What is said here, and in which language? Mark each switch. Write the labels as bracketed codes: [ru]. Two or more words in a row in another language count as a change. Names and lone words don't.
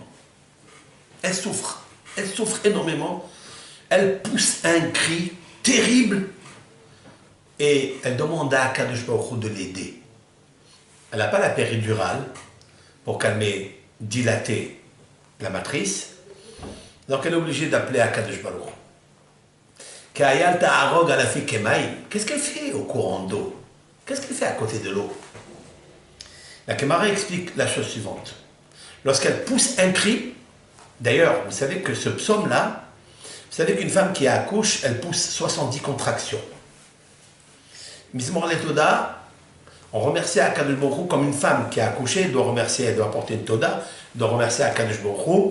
[fr] Elle souffre énormément, elle pousse un cri terrible, et elle demande à [he] הקדוש ברוך הוא [fr] de l'aider. Elle n'a pas la péridurale pour calmer, dilater la matrice, donc elle est obligée d'appeler [he] הקדוש ברוך הוא. כאיל תערוג על אפיקי מים. [fr] Qu'est-ce qu'elle fait au courant d'eau? Qu'est-ce qu'elle fait à côté de l'eau? La Gemara explique la chose suivante. Lorsqu'elle pousse un cri, d'ailleurs, vous savez que ce psaume-là, vous savez qu'une femme qui accouche, elle pousse 70 contractions. [he] מזמור לתודה, [fr] on remercie [he] הקדוש ברוך הוא [fr] comme une femme qui a accouché, elle doit remercier, elle doit apporter une Toda, doit remercier [he] הקדוש ברוך הוא.